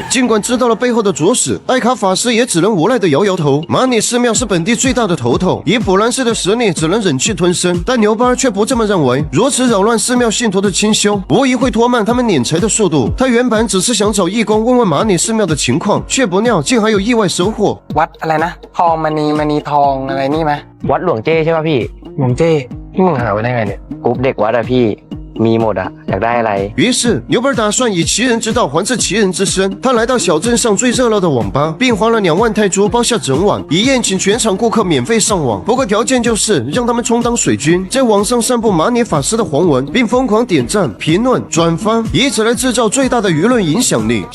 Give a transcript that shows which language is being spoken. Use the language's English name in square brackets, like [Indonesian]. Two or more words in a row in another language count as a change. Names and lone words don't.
[Chinese] 尽管知道了背后的主使，艾卡法师也只能无奈地摇摇头。马里寺庙是本地最大的头头，以普兰寺的实力只能忍气吞声，但牛班却不这么认为。如此扰乱寺庙信徒的清修，无疑会拖慢他们敛财的速度。他原本只是想找义工问问马里寺庙的情况，却不料竟还有意外收获。 [Thai] วัดอะไรนะทองมณีทองอะไรนี่ไหมวัดหลวงเจ้ใช่ป่ะพี่หลวงเจ้พี่มึงหาไว้ได้ไงเนี่ย กรุ๊ปเด็กวัดอะพี่มีหมดอะอยากได้อะไร [Chinese] 于是牛本打算以其人之道还治其人之身。他来到小镇上最热闹的网吧，并花了2万泰铢包下整晚，以宴请全场顾客免费上网。不过条件就是让他们充当水军，在网上散布马尼法师的黄文，并疯狂点赞、评论、转发，以此来制造最大的舆论影响力。